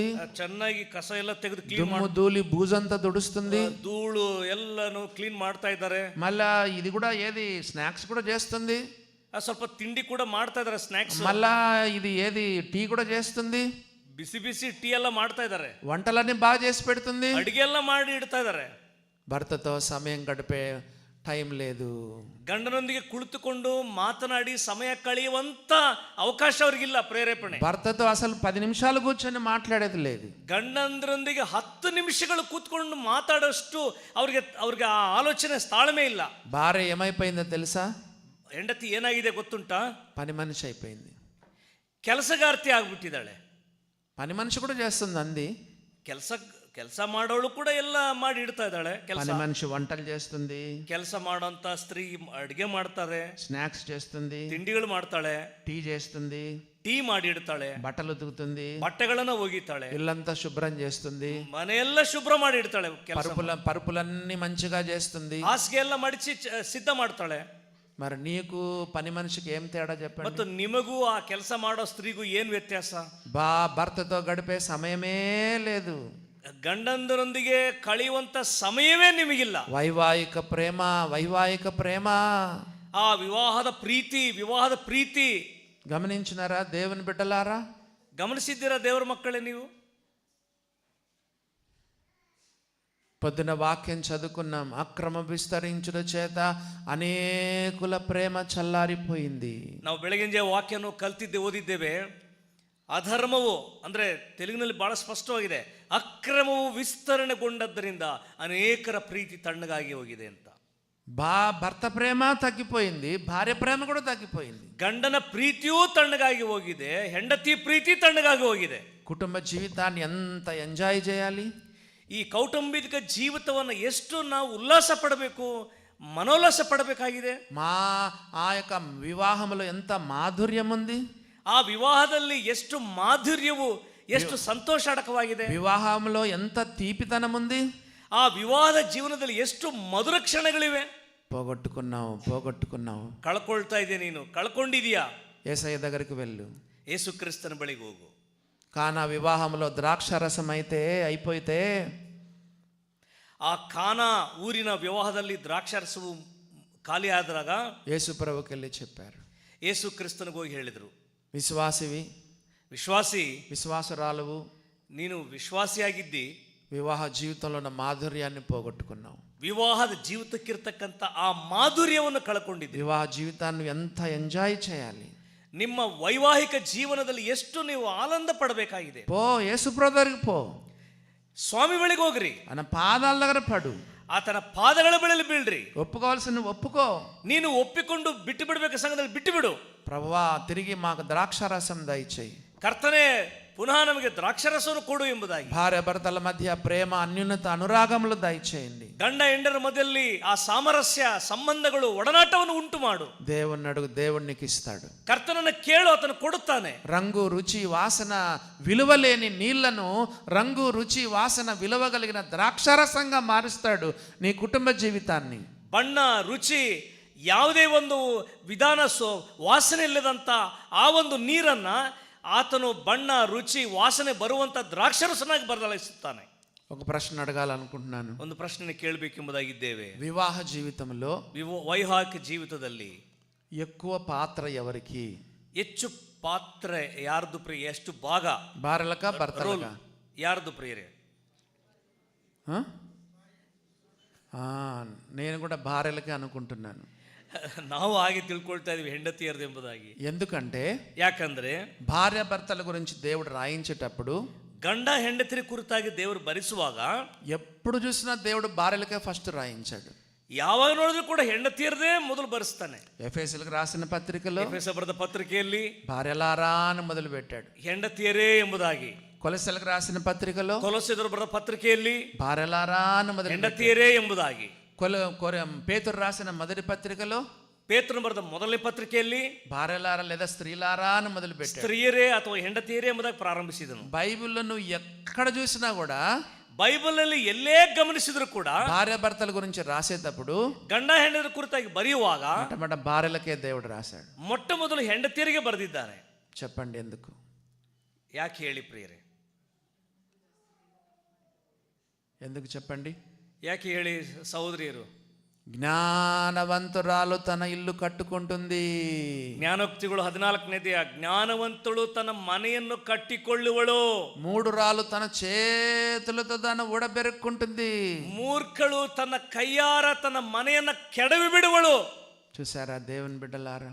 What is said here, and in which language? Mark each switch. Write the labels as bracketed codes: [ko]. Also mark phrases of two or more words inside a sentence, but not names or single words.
[kn] ಚೆನ್ನಾಗಿ ಕಸ ಎಲ್ಲ ತೆಗೆದು ಕ್ಲೀನ್ [te] దుమ్ము ధూళి బూజంతా తుడుస్తుంది, [kn] ಧೂಳು ಎಲ್ಲಾನು ಕ್ಲೀನ್ ಮಾಡ್ತಾ ಇದ್ದಾರೆ. [te] మళ్ళా ఇది కూడా ఏది స్నాక్స్ కూడా చేస్తుంది, [kn] ಸ್ವಲ್ಪ ತಿಂಡಿ ಕೂಡ ಮಾಡ್ತಾ ಇದ್ದಾರೆ, ಸ್ನಾಕ್ಸ್. [te] మళ్ళా ఇది ఏది టీ కూడా చేస్తుంది, [kn] ಬಿಸಿ ಬಿಸಿ ಟೀ ಎಲ್ಲ ಮಾಡ್ತಾ ಇದ್ದಾರೆ, [te] వంటలన్నీ బాగా చేసి పెడుతుంది, [kn] ಅಡಿಗೆ ಎಲ್ಲ ಮಾಡಿ ಇಡ್ತಾ ಇದ್ದಾರೆ. [te] భర్తతో సమయం గడిపే టైం లేదు. [kn] ಗಂಡನೊಂದಿಗೆ ಕುಳಿತುಕೊಂಡು ಮಾತನಾಡಿ ಸಮಯ ಕಳೆಯುವಂತ ಅವಕಾಶ ಅವ್ರಿಗಿಲ್ಲ, ಪ್ರೇರೇಪಣೆ. [te] భర్తతో అసలు 10 నిమిషాలు కూర్చొని మాట్లాడేది లేదు. [kn] ಗಂಡಂದ್ರೊಂದಿಗೆ 10 ನಿಮಿಷಗಳು ಕೂತ್ಕೊಂಡು ಮಾತಾಡೋಷ್ಟು ಅವ್ರಿಗೆ ಆ ಆಲೋಚನೆ ತಾಳ್ಮೆ ಇಲ್ಲ. [te] భార్య ఏమైపోయిందో తెలుసా? [kn] ಹೆಂಡತಿ ಏನಾಗಿದೆ ಗೊತ್ತುಂಟಾ? [te] పని మనిషి అయిపోయింది. [kn] ಕೆಲಸಗಾರ್ತಿ ಆಗ್ಬಿಟ್ಟಿದ್ದಾಳೆ. [te] పని మనిషి కూడా చేస్తుంది అంది. [kn] ಕೆಲಸ ಮಾಡೋಳು ಕೂಡ ಎಲ್ಲ ಮಾಡಿ ಇಡ್ತಾ ಇದ್ದಾಳೆ. [te] పని మనిషి వంటలు చేస్తుంది, [kn] ಕೆಲಸ ಮಾಡೋಂತ ಸ್ತ್ರೀ ಅಡಿಗೆ ಮಾಡ್ತಾರೆ, [te] స్నాక్స్ చేస్తుంది, [kn] ತಿಂಡಿಗಳು ಮಾಡ್ತಾಳೆ, [te] టీ చేస్తుంది, [kn] ಟೀ ಮಾಡಿ ಇಡ್ತಾಳೆ, [te] బట్టలు ఉతుకుతుంది, [kn] ಬಟ್ಟೆಗಳನ್ನ ಒಗಿತಾಳೆ, [te] ఇల్లంతా శుభ్రం చేస్తుంది, [kn] ಮನೆಯೆಲ್ಲ ಶುಭ್ರ ಮಾಡಿ ಇಡ್ತಾಳೆ, [te] పరుపులన్నీ మంచిగా చేస్తుంది, [kn] ಹಾಸಿಗೆ ಎಲ್ಲ ಮಡಿచి ಸಿದ್ಧ ಮಾಡ್ತಾಳೆ. [te] మరి నీకు పని మనిషికి ఏం తేడా చెప్పండి? [kn] ಮತ್ತು ನಿಮಗೂ ಆ ಕೆಲಸ ಮಾಡೋ ಸ್ತ್ರೀಗೂ ಏನ್ ವ್ಯತ್ಯಾಸ? [te] భర్తతో గడిపే సమయమే లేదు, [kn] ಗಂಡಂದರೊಂದಿಗೆ ಕಳೆಯುವಂತ ಸಮಯವೇ ನಿಮಗಿಲ್ಲ. [te] వైవాహిక ప్రేమ [kn] ಆ ವಿವಾಹದ ಪ್ರೀತಿ [te] గమనించినారా దేవుని బిడ్డలారా? [kn] ಗಮನಿಸಿದ್ದೀರಾ ದೇವರ ಮಕ್ಕಳೇ? ನೀವು [te] పొద్దున వాక్యం చదువుకున్నాం, అక్రమ విస్తరించుట చేత అనేకుల ప్రేమ చల్లారిపోయింది. [kn] ನಾವು ಬೆಳಗಿನ ವಾಕ್ಯವನ್ನು ಓದಿದ್ದೇವೆ. ಅಧರ್ಮವು ಅಂದ್ರೆ ತೆಲುಗಿನಲ್ಲಿ ಬಹಳ ಸ್ಪಷ್ಟವಾಗಿದೆ, ಅಕ್ರಮವು ವಿಸ್ತರಣೆಗೊಂಡದ್ದರಿಂದ ಅನೇಕರ ಪ್ರೀತಿ ತಣ್ಣಗಾಗಿ ಹೋಗಿದೆ ಅಂತ. [te] భర్త ప్రేమ తగ్గిపోయింది, భార్య ప్రేమ కూడా తగ్గిపోయింది. [kn] ಗಂಡನ ಪ್ರೀತಿಯೂ ತಣ್ಣಗಾಗಿ ಹೋಗಿದೆ, ಹೆಂಡತಿ ಪ್ರೀತಿ ತಣ್ಣಗಾಗಿ ಹೋಗಿದೆ. [te] కుటుంబ జీవితాన్ని ఎంత ఎంజాయ్ చేయాలి? [kn] ಈ ಕೌಟುಂಬಿಕ ಜೀವಿತವನ್ನು ಎಷ್ಟು ನಾವು ಉಲ್ಲಾಸ ಪಡಬೇಕು, ಮನೋಲ್ಲಾಸ ಪಡಬೇಕಾಗಿದೆ. [te] ఆ యొక్క వివాహంలో ఎంత మాధుర్యం ఉంది, [kn] ಆ ವಿವಾಹದಲ್ಲಿ ಎಷ್ಟು ಮಾಧುರ್ಯವು, ಎಷ್ಟು సంతోషాడకವಾಗಿದೆ. [te] వివాహంలో ఎంత తీపితనం ఉంది. [kn] ಆ ವಿವಾಹದ ಜೀವನದಲ್ಲಿ ಎಷ್ಟು ಮಧುರ ಕ್ಷಣಗಳಿವೆ. [te] పోగొట్టుకున్నావు. [kn] ಕಳ್ಕೊಳ್ತಾ ಇದೆ, ನೀನು ಕಳ್ಕೊಂಡಿದೀಯಾ. [te] యేసయ్య దగ్గరికి వెళ్ళు, [kn] ಯೇಸುಕ್ರಿಸ್ತನ ಬಳಿಗೆ ಹೋಗು. [te] కానా వివాహంలో ద్రాక్షారసం అయితే అయిపోతే [kn] ಆ ಕಾನಾ ಊರಿನ ವಿವಾಹದಲ್ಲಿ ದ್ರಾಕ್ಷಾರಸವು ಖಾಲಿ ಆದಾಗ [te] యేసు ప్రభుకి వెళ్ళి చెప్పారు, [kn] ಯೇಸು ಕ್ರಿಸ್ತನಿಗೆ ಹೋಗಿ ಹೇಳಿದರು, [te] విశ్వాసివి, [kn] ವಿಶ್ವಾಸಿ, [te] విశ్వాసురాలువు, [kn] ನೀನು ವಿಶ್ವಾಸಿಯಾಗಿದ್ದಿ, [te] వివాహ జీవితంలో ఉన్న మాధుర్యాన్ని పోగొట్టుకున్నావు. [kn] ವಿವಾಹದ ಜೀವಿತಕ್ಕಿರ್ತಕ್ಕಂಥ ಆ ಮಾಧುರ್ಯವನ್ನು ಕಳ್ಕೊಂಡಿದ್ದಿ. [te] వివాహ జీవితాన్ని ఎంత ఎంజాయ్ చేయాలి. [kn] ನಿಮ್ಮ ವೈವಾಹಿಕ ಜೀವನದಲ್ಲಿ ಎಷ್ಟು ನೀವು ಆನಂದ ಪಡಬೇಕಾಗಿದೆ. [te] పో, యేసు ప్రభు దగ్గరికి పో, [kn] ಸ್ವಾಮಿ ಬಳಿಗೆ ಹೋಗ್ರಿ, [te] ఆయన పాదాల దగ్గర పడు, [kn] ಆತನ ಪಾದಗಳ ಬಳಿಯಲ್ಲಿ ಬೀಳ್ರಿ. [te] ఒప్పుకోవాల్సిన ఒప్పుకో. [kn] ನೀನು ಒಪ್ಪಿಕೊಂಡು ಬಿಟ್ಟು ಬಿಡಬೇಕು, ಸಂಘದಲ್ಲಿ ಬಿಟ್ಟು ಬಿಡು. [te] ప్రభువా, తిరిగి మాకు ద్రాక్షారసం దయచేయి. [kn] ಕರ್ತನೇ, ಪುನಃ ನಮಗೆ ದ್ರಾಕ್ಷರಸವನ್ನು ಕೊಡು ಎಂಬುದಾಗಿ. [te] భార్య భర్తల మధ్య ప్రేమ, అన్యోన్యత, అనురాగములు దయచేయండి. [kn] ಗಂಡ ಹೆಂಡರ ಮಧ್ಯದಲ್ಲಿ ಆ ಸಾಮರಸ್ಯ, ಸಂಬಂಧಗಳು, ಒಡನಾಟವನ್ನು ಉಂಟು ಮಾಡು. [te] దేవుణ్ణి అడుగు, దేవుడు నీకు ఇస్తాడు. [kn] ಕರ್ತನನ್ನು ಕೇಳು, ಆತನು ಕೊಡುತ್ತಾನೆ. [te] రంగు, రుచి, వాసన విలువలేని నీళ్లను రంగు, రుచి, వాసన విలువ కలిగిన ద్రాక్షారసంగా మారుస్తాడు నీ కుటుంబ జీవితాన్ని. [kn] ಬಣ್ಣ, ರುಚಿ, ಯಾವುದೇ ಒಂದು ವಿಧಾನ ವಾಸನೆ ಇಲ್ಲದಂತ ಆ ಒಂದು ನೀರನ್ನ ಆತನು ಬಣ್ಣ, ರುಚಿ, ವಾಸನೆ ಬರುವಂತ ದ್ರಾಕ್ಷರಸನಾಗಿ ಬದಲಾಯಿಸುತ್ತಾನೆ. [te] ఒక ప్రశ్న అడగాలనుకుంటున్నాను. [kn] ಒಂದು ಪ್ರಶ್ನೆ ಕೇಳಬೇಕೆಂಬುದಾಗಿದ್ದೇವೆ. [te] వివాహ జీవితంలో [kn] ವೈವಾಹಿಕ ಜೀವಿತದಲ್ಲಿ [te] ఎక్కువ పాత్ర ఎవరికి? [kn] ಹೆಚ್ಚು ಪಾತ್ರ ಯಾರ್ದು ಪ್ರಿಯ? ಎಷ್ಟು ಭಾಗ [te] భార్యలక భర్తలక? [kn] ಯಾರ್ದು ಪ್ರಿಯರೇ? [te] నేను కూడా భార్యలకే అనుకుంటున్నాను. [kn] ನಾವು ಹಾಗೆ ತಿಳ್ಕೊಳ್ತಾ ಇದೀವಿ, ಹೆಂಡತಿಯರ್ದು ಎಂಬುದಾಗಿ. [te] ఎందుకంటే [kn] ಯಾಕಂದ್ರೆ [te] భార్య భర్తల గురించి దేవుడు రాయించేటప్పుడు, [kn] ಗಂಡ ಹೆಂಡತಿಯ ಕುರಿತಾಗಿ ದೇವರು ಬರೆಸುವಾಗ [te] ఎప్పుడు చూసినా దేవుడు భార్యలకే ఫస్ట్ రాయించాడు. [kn] ಯಾವಾಗ ನೋಡಿದ್ರು ಕೂಡ ಹೆಂಡತಿಯರದೇ ಮೊದಲು ಬರೆಸ್ತಾನೆ. [te] ఎఫెసీయులకు రాసిన పత్రికలో [kn] ಎಫೆಸ ಬರೆದ ಪತ್ರಿಕೆಯಲ್ಲಿ [te] భార్యలారా అని మొదలు పెట్టాడు, [kn] ಹೆಂಡತಿಯರೇ ಎಂಬುದಾಗಿ. [te] కొలసలకు రాసిన పత్రికలో [kn] ಕೊಲೊಸ್ಸೆಯವರು ಬರೆದ ಪತ್ರಿಕೆಯಲ್ಲಿ [te] భార్యలారా అని మొదలు [kn] ಹೆಂಡತಿಯರೇ ಎಂಬುದಾಗಿ. [te] పేతురు రాసిన మొదటి పత్రికలో, [kn] ಪೇತ್ರನು ಬರೆದ ಮೊದಲನೇ ಪತ್ರಿಕೆಯಲ್ಲಿ [te] భార్యలారా లేదా స్త్రీలారా అని మొదలు పెట్టాడు. [kn] ಸ್ತ್ರೀಯರೇ ಅಥವಾ ಹೆಂಡತಿಯರೇ ಎಂಬುದಾಗಿ ಪ್ರಾರಂಭಿಸಿದನು. [te] బైబిల్లో నువ్వు ఎక్కడ చూసినా కూడా, [kn] ಬೈಬಲ್ ಅಲ್ಲಿ ಎಲ್ಲೇ ಗಮನಿಸಿದ್ರು ಕೂಡ [te] భార్య భర్తల గురించి రాసేటప్పుడు [kn] ಗಂಡ ಹೆಂಡತಿಯರ ಕುರಿತಾಗಿ ಬರೆಯುವಾಗ [te] మొట్టమొదట భార్యలకే దేవుడు రాశాడు. [kn] ಮೊಟ್ಟ ಮೊದಲು ಹೆಂಡತಿಯರಿಗೆ ಬರೆದಿದ್ದಾರೆ. [te] చెప్పండి ఎందుకు? [kn] ಯಾಕೆ ಹೇಳಿ ಪ್ರಿಯರೇ? [te] ఎందుకు చెప్పండి? [kn] ಯಾಕೆ ಹೇಳಿ ಸಹೋದರಿಯರು? [te] జ్ఞానవంతురాలు తన ఇల్లు కట్టుకుంటుంది. [kn] ಜ್ಞಾನೋಕ್ತಿಗಳು 14ನೇದೆಯ ಜ್ಞಾನವಂತಳು ತನ್ನ ಮನೆಯನ್ನು ಕಟ್ಟಿಕೊಳ್ಳುವಳು. [te] మూఢురాలు తన చేతులతో దాన్ని ఊడబెరుక్కుంటుంది. [kn] ಮೂರ್ಖಳು ತನ್ನ ಕೈಯಾರ ತನ್ನ ಮನೆಯನ್ನ ಕೆಡವಿ ಬಿಡುವಳು. [te] చూసారా దేవుని బిడ్డలారా?